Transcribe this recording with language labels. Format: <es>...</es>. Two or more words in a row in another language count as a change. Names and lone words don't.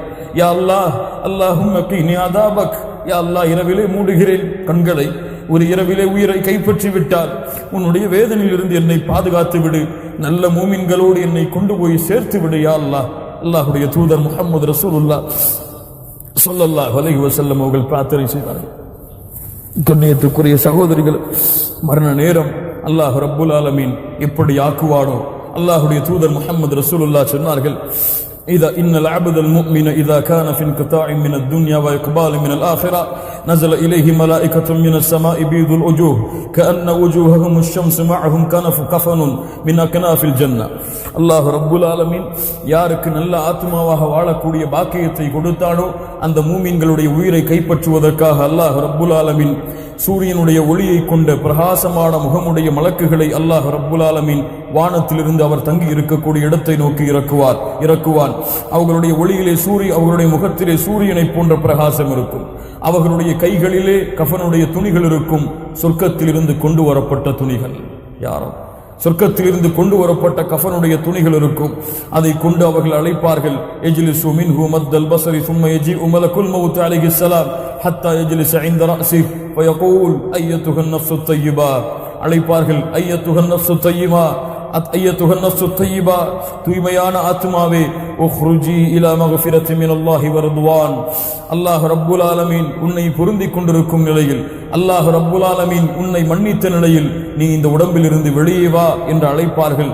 <ar>يا الله، اللهم قني عذابك، يا الله,</ar> <ta>இரவிலே மூடுகிறேன் கண்களை, ஒரு இரவிலே உயிரை கைப்பற்றி விட்டால் உன்னுடைய வேதனையிலிருந்து என்னை பாதுகாத்து விடு, நல்ல மூமின்களோடு என்னை கொண்டு போய் சேர்த்து விடு</ta> <ar>يا الله.</ar> <ta>அல்லாஹுடைய தூதர் முஹம்மது</ta> <ar>رسول الله صلى الله عليه وسلم</ar> <ta>அவர்கள் பிரார்த்தனை செய்தார்கள். கண்ணியத்துக்குரிய சகோதரிகள், மரண நேரம்</ta> <ar>الله رب العالمين</ar> <ta>எப்படி ஆக்குவானோ, அல்லாஹுடைய தூதர் முஹம்மது ரசூலுல்லாஹ் சொன்னார்கள்,</ta> <ar>إذا إن العبد المؤمن إذا كان في انقطاع من الدنيا وإقبال من الآخرة نزل إليه ملائكة من السماء بيض الوجوه كأن وجوههم الشمس معهم كفن من أكناف الجنة. الله رب العالمين</ar> <ta>யாருக்கு நல்ல ஆத்மாவாக வாழக்கூடிய பாக்கியத்தை கொடுத்தானோ அந்த மூமின்களுடைய உயிரை கைப்பற்றுவதற்காக</ta> <ar>الله رب العالمين</ar> <ta>சூரியனுடைய ஒளியை கொண்ட பிரகாசமான முகமுடைய மலக்குகளை</ta> <ar>الله رب العالمين</ar> <ta>வானத்திலிருந்து அவர் தங்கி இருக்கக்கூடிய இடத்தை நோக்கி இறக்குவான். அவர்களுடைய ஒளியிலே அவர்களுடைய முகத்திலே சூரியனை போன்ற பிரகாசம் இருக்கும். அவர்களுடைய கைகளிலே கஃபனுடைய துணிகள் இருக்கும். சொர்க்கத்திலிருந்து கொண்டு வரப்பட்ட துணிகள், யாரும் சொர்க்கத்திலிருந்து கொண்டு வரப்பட்ட கஃபனுடைய துணிகள் இருக்கும். அதை கொண்டு அவர்கள் அழைப்பார்கள்,</ta> <ar>يجلسون منه مد البصر ثم يجيء ملك الموت عليه السلام حتى يجلس عند رأسه فيقول أيتها النفس الطيبة. அழைப்பார்கள், ஐயத்துஹ நஃப்ஸு தய்யிபா, ஐயத்துஹ நஃப்ஸு தய்யிபா, தூய்மையான ஆத்மாவே, உக்ருஜி இலா மக்ஃபிரத்தி மினல்லாஹி வ ரிضவான். الله رب العالمين</ar> <ta>உன்னை பொருந்திக் கொண்டிருக்கும் நிலையில்,</ta> <ar>الله رب العالمين</ar> <ta>உன்னை மன்னித்த நிலையில் நீ இந்த உடம்பிலிருந்து வெளியே வா என்று அழைப்பார்கள்.</ta>